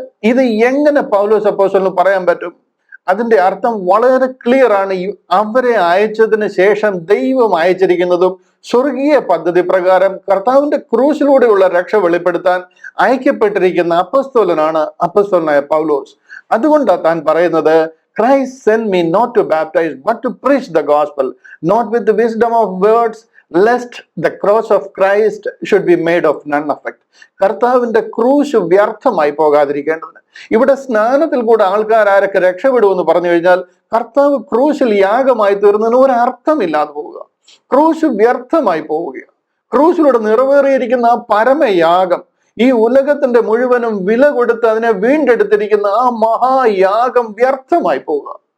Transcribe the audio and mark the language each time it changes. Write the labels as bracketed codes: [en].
[ml] ഇത് എങ്ങനെ പൗലോസ് അപ്പോസ്തലന് പറയാൻ പറ്റും? അതിന്റെ അർത്ഥം വളരെ ക്ലിയർ ആണ്. അവരെ അയച്ചതിന് ശേഷം ദൈവം അയച്ചിരിക്കുന്നതും സ്വർഗീയ പദ്ധതി പ്രകാരം കർത്താവിന്റെ ക്രൂശിലൂടെയുള്ള രക്ഷ വെളിപ്പെടുത്താൻ അയക്കപ്പെട്ടിരിക്കുന്ന അപ്പോസ്തലനായ പൗലോസ്. അതുകൊണ്ടാണ് താൻ പറയുന്നത്, [en] Christ sent me not to baptize but to preach the gospel, not with the wisdom of words, lest the cross of Christ should be made of none effect. [ml] കർത്താവിന്റെ ക്രൂശ് വ്യർത്ഥമായി പോകാതിരിക്കേണ്ടതിന്. ഇവിടെ സ്നാനത്തിൽ കൂടെ ആൾക്കാർ ആരൊക്കെ രക്ഷപ്പെടുമെന്ന് പറഞ്ഞു കഴിഞ്ഞാൽ കർത്താവ് ക്രൂശിൽ യാഗമായി തീർന്നതിന് ഒരു അർത്ഥമില്ലാതെ പോവുക, ക്രൂശ് വ്യർത്ഥമായി പോവുകയാണ്. ക്രൂശിലൂടെ നിറവേറിയിരിക്കുന്ന ആ പരമയാഗം, ഈ ഉലകത്തിന്റെ മുഴുവനും വില കൊടുത്ത് അതിനെ വീണ്ടെടുത്തിരിക്കുന്ന ആ മഹായാഗം വ്യർത്ഥമായി പോവുക.